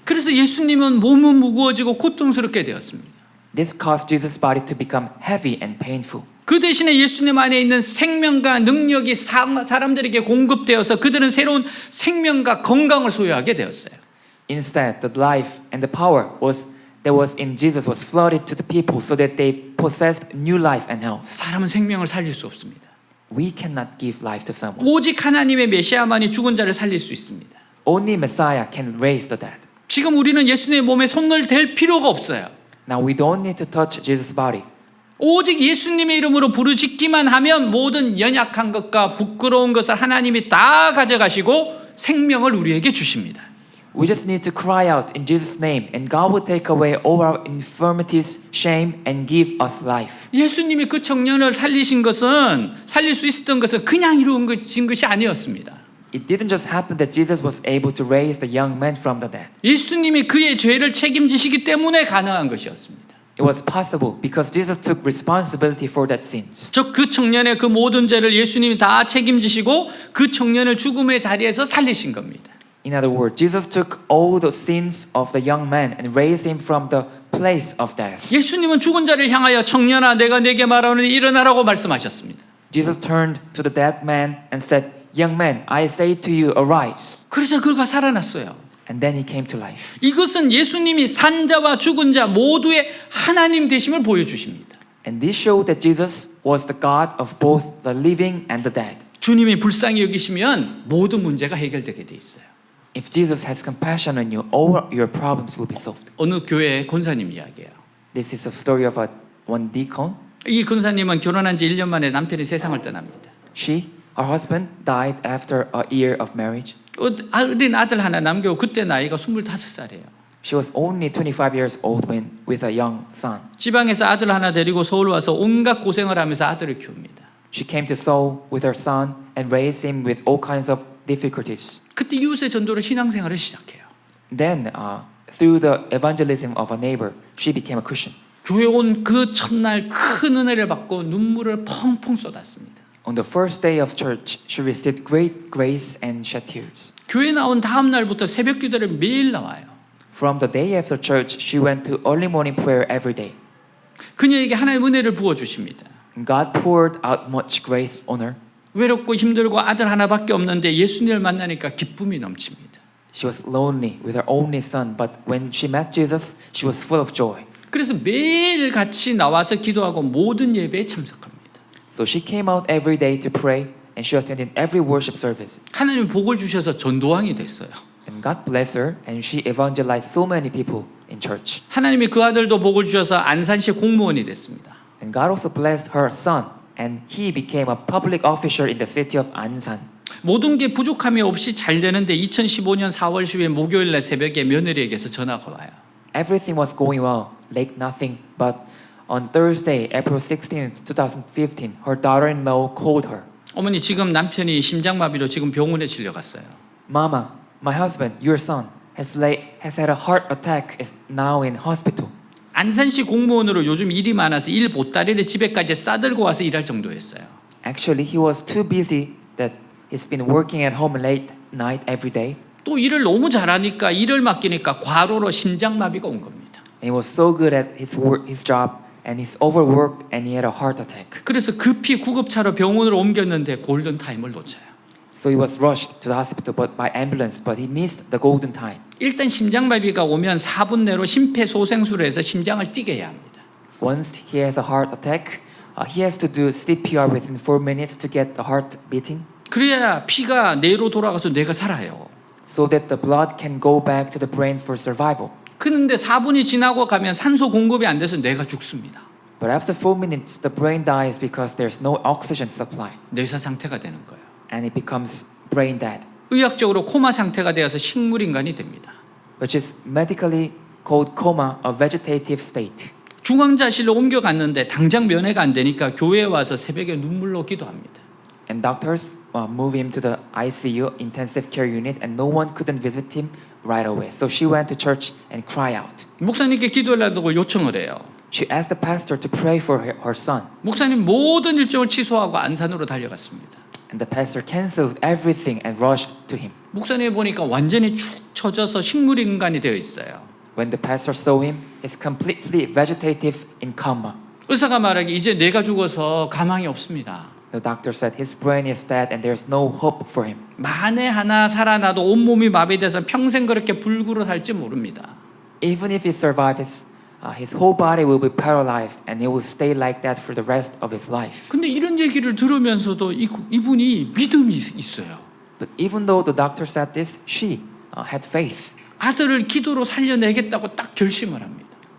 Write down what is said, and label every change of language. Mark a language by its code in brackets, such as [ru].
[ko] 그래서 예수님은 몸은 무거워지고 고통스럽게 되었습니다. [en] This caused Jesus' body to become heavy and painful. [ko] 그 대신에 예수님 안에 있는 생명과 능력이 사람들에게 공급되어서 그들은 새로운 생명과 건강을 소유하게 되었어요. [en] Instead, the life and the power that was in Jesus was flooded to the people so that they possessed new life and health. [ko] 사람은 생명을 살릴 수 없습니다. [en] We cannot give life to someone. [ko] 오직 하나님의 메시아만이 죽은 자를 살릴 수 있습니다. [en] Only Messiah can raise the dead. [ko] 지금 우리는 예수님의 몸에 손을 댈 필요가 없어요. [en] Now we don't need to touch Jesus' body. [ko] 오직 예수님의 이름으로 부르짖기만 하면 모든 연약한 것과 부끄러운 것을 하나님이 다 가져가시고 생명을 우리에게 주십니다. [en] We just need to cry out in Jesus' name and God will take away all our infirmities, shame and give us life. [ko] 예수님이 그 청년을 살릴 수 있었던 것은 그냥 이루어진 것이 아니었습니다. [en] It didn't just happen that Jesus was able to raise the young man from the dead. [ko] 예수님이 그의 죄를 책임지시기 때문에 가능한 것이었습니다. [en] It was possible because Jesus took responsibility for that sins. [ko] 즉 그 청년의 그 모든 죄를 예수님이 다 책임지시고 그 청년을 죽음의 자리에서 살리신 겁니다. [en] In other words, Jesus took all the sins of the young man and raised him from the place of death. [ko] 예수님은 죽은 자를 향하여 청년아 내가 네게 말하노니 일어나라고 말씀하셨습니다. [en] Jesus turned to the dead man and said, "Young man, I say to you, arise." [ko] 그래서 그가 살아났어요. [en] And then he came to life. [ko] 이것은 예수님이 산자와 죽은 자 모두의 하나님 되심을 보여주십니다. [en] And this showed that Jesus was the God of both the living and the dead. [ko] 주님이 불쌍히 여기시면 모든 문제가 해결되게 돼 있어요. [en] If Jesus has compassion on you, all your problems will be solved. [ko] 어느 교회 권사님 이야기예요. [en] This is a story of one deacon. [ko] 이 권사님은 결혼한 지 1년 만에 남편이 세상을 떠납니다. [en] Her husband died after a year of marriage. [ko] 어린 아들 하나 남겨고 그때 나이가 25살이에요. [en] She was only 25 years old when with a young son. [ko] 지방에서 아들 하나 데리고 서울 와서 온갖 고생을 하면서 아들을 키웁니다. [en] She came to Seoul with her son and raised him with all kinds of difficulties. [ko] 그때 이웃의 전도로 신앙생활을 시작해요. [en] Then, through the evangelism of a neighbor, she became a Christian. [ko] 교회 온 그 첫날 큰 은혜를 받고 눈물을 펑펑 쏟았습니다. [en] On the first day of church, she received great grace and shed tears. [ko] 교회 나온 다음 날부터 새벽 기도를 매일 나와요. [en] From the day after church, she went to early morning prayer every day. [ko] 그녀에게 하나님의 은혜를 부어 주십니다. [en] And God poured out much grace on her. [ko] 외롭고 힘들고 아들 하나밖에 없는데 예수님을 만나니까 기쁨이 넘칩니다. [en] She was lonely with her only son, but when she met Jesus, she was full of joy. [ko] 그래서 매일 같이 나와서 기도하고 모든 예배에 참석합니다. [en] So she came out every day to pray, and she attended every worship service. [ko] 하나님 복을 주셔서 전도왕이 됐어요. [en] And God blessed her, and she evangelized so many people in church. [ko] 하나님이 그 아들도 복을 주셔서 안산시 공무원이 됐습니다. [en] And God also blessed her son, and he became a public official in the city of Ansan. [ko] 모든 게 부족함이 없이 잘 되는데 2015년 4월 10일 목요일 날 새벽에 며느리에게서 전화가 와요. [en] Everything was going well, like nothing, but on Thursday, April 16th, 2015, her daughter-in-law called her. [ko] 어머니 지금 남편이 심장마비로 지금 병원에 실려갔어요. [en] Mama, my husband, your son, has had a heart attack, is now in hospital. [ko] 안산시 공무원으로 요즘 일이 많아서 일 보따리를 집에까지 싸들고 와서 일할 정도였어요. [en] Actually, he was too busy that he's been working at home late night every day. [ko] 또 일을 너무 잘하니까 일을 맡기니까 과로로 심장마비가 온 겁니다. [en] And he was so good at his job, and he's overworked, and he had a heart attack. [ko] 그래서 급히 구급차로 병원으로 옮겼는데 골든 타임을 놓쳐요. [en] So he was rushed to the hospital by ambulance, but he missed the golden time. [ko] 일단 심장마비가 오면 4분 내로 심폐소생술을 해서 심장을 뛰게 해야 합니다. [en] Once he has a heart attack, he has to do CPR within 4 minutes to get the heart beating, [ko] 그래야 피가 뇌로 돌아가서 뇌가 살아요. [en] so that the blood can go back to the brain for survival. [ko] 그런데 4분이 지나고 가면 산소 공급이 안 돼서 뇌가 죽습니다. [en] But after 4 minutes, the brain dies because there's no oxygen supply, [ko] 뇌사 상태가 되는 거예요. [en] and it becomes brain dead, [ko] 의학적으로 코마 상태가 되어서 식물인간이 됩니다. [en] which is medically called coma, a vegetative state. [ko] 중환자실로 옮겨갔는데 당장 면회가 안 되니까 교회에 와서 새벽에 눈물로 기도합니다. [en] And doctors move him to the ICU, intensive care unit, and no one couldn't visit him right away. So she went to church and cried out. [ko] 목사님께 기도하려고 요청을 해요. [en] She asked the pastor to pray for her son. [ko] 목사님 모든 일정을 취소하고 안산으로 달려갔습니다. [en] And the pastor canceled everything and rushed to him. [ko] 목사님 보니까 완전히 축 처져서 식물 인간이 되어 있어요. [en] When the pastor saw him, he's completely vegetative in coma. [ko] 의사가 말하기 이제 내가 죽어서 가망이 없습니다. [en] The doctor said his brain is dead and there's no hope for him. [ko] 만에 하나 살아나도 온몸이 마비돼서 평생 그렇게 불구로 살지 모릅니다. [en] Even if he survives, his whole body will be paralyzed and he will stay like that for the rest of his life. [ko] 근데 이런 얘기를 들으면서도 이분이 믿음이 있어요. [en] But even though the doctor said this, she had faith. [ko] 아들을 기도로 살려내겠다고 딱 결심을 합니다.